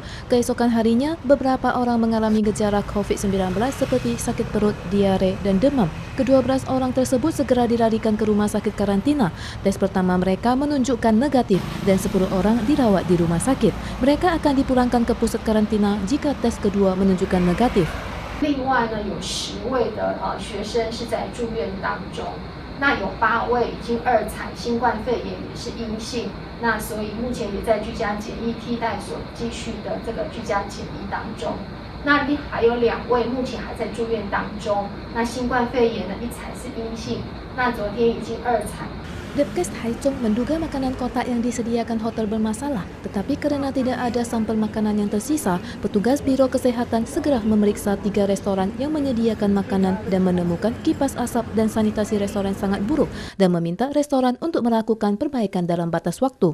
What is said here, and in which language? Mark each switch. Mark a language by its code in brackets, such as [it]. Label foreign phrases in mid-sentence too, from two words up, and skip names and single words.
[id] Keesokan harinya, beberapa orang mengalami gejala COVID-19 seperti sakit perut, diare, dan demam. Ke-12 orang tersebut segera dilarikan ke rumah sakit karantina. Tes pertama mereka menunjukkan negatif dan 10 orang dirawat di rumah sakit. Mereka akan dipulangkan ke pusat karantina jika tes kedua menunjukkan negatif. [zh] 另外呢，有10位的学生是在住院当中，那有8位已经2采新冠肺炎也是阴性，那所以目前也在居家检疫替代所继续的这个居家检疫当中。那还有2位目前还在住院当中，那新冠肺炎呢1采是阴性，那昨天已经2采。 [id] Depkes Taichung menduga makanan kotak yang disediakan hotel bermasalah, tetapi karena tidak ada sampel makanan yang tersisa, petugas Biro Kesehatan segera memeriksa 3 restoran yang menyediakan makanan dan menemukan kipas asap dan sanitasi restoran sangat buruk dan meminta restoran untuk melakukan perbaikan dalam batas waktu.